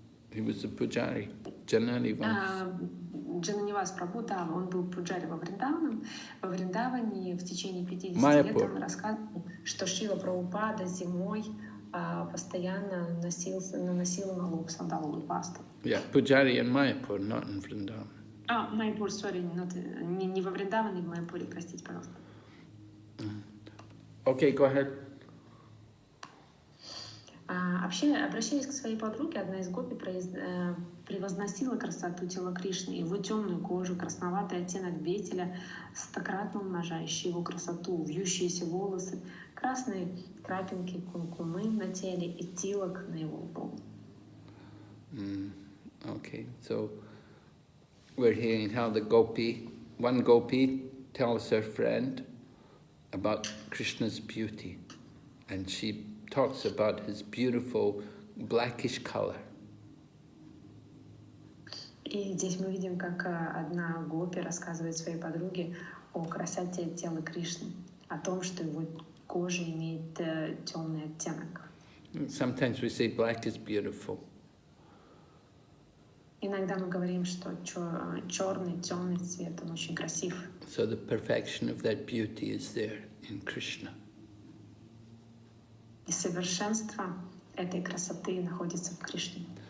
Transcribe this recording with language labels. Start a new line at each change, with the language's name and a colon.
English: He was a pujari, Jananivas.
Russian: Джананивас Прабху, да, он был пуджари во Вриндаване в течение 50 лет. Он рассказывал, что Шрила Прабхупада зимой постоянно наносил на лоб сандаловую пасту.
English: Yeah, pujari in Mayapur, not in Vrindavan.
Russian: Майпур, не во Вриндаване, в Майпуре, простите, пожалуйста.
English: Okay, go ahead.
Russian: Обращаясь к своей подруге, одна из гопи превозносила красоту тела Кришны, его темную кожу, красноватый оттенок бетеля, стократно умножающий его красоту, вьющиеся волосы, красные крапинки кумкумы на теле и тилок на его лбу.
English: Okay, so we're hearing how one gopi tells her friend about Krishna's beauty, and she talks about his beautiful blackish color.
Russian: И здесь мы видим, как одна гопи рассказывает своей подруге о красоте тела Кришны, о том, что его кожа имеет темный оттенок.
English: Sometimes we say black is beautiful.
Russian: Иногда мы говорим, что черный, темный цвет, он очень красив.
English: So the perfection of that beauty is there in Krishna.
Russian: И совершенство этой красоты находится в Кришне.